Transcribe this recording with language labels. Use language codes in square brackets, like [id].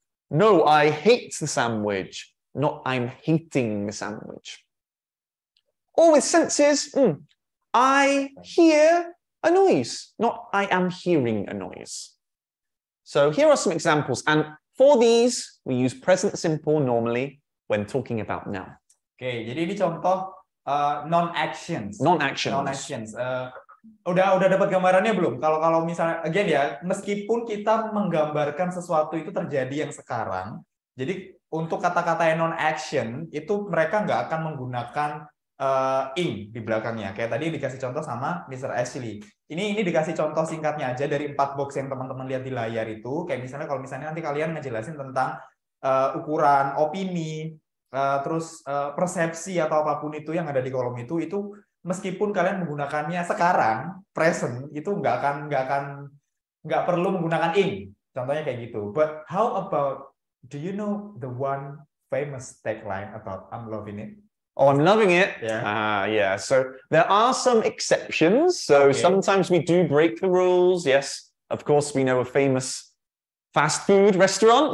[en] No, I hate the sandwich, not I'm hating the sandwich. Or with senses, I hear a noise, not I am hearing a noise. So here are some examples. And for these, we use present simple normally when talking about now. [id] Oke, jadi ini contoh non-actions. Non-actions. Non-actions. Udah dapat gambarannya belum? Kalau misalnya, again ya, meskipun kita menggambarkan sesuatu itu terjadi yang sekarang, jadi untuk kata-kata yang non-action itu mereka nggak akan menggunakan ing di belakangnya. Kayak tadi dikasih contoh sama Mr. Ashley. Ini dikasih contoh singkatnya aja dari 4 box yang teman-teman lihat di layar itu. Kayak misalnya kalau misalnya nanti kalian ngejelasin tentang ukuran, opini, terus persepsi atau apapun itu yang ada di kolom itu meskipun kalian menggunakannya sekarang, present, itu nggak perlu menggunakan ing. Contohnya kayak gitu. [en] But how about, do you know the one famous tagline about I'm loving it? Oh, I'm loving it. Yeah. Yeah. So there are some exceptions. So sometimes we do break the rules. Yes. Of course, we know a famous fast food restaurant.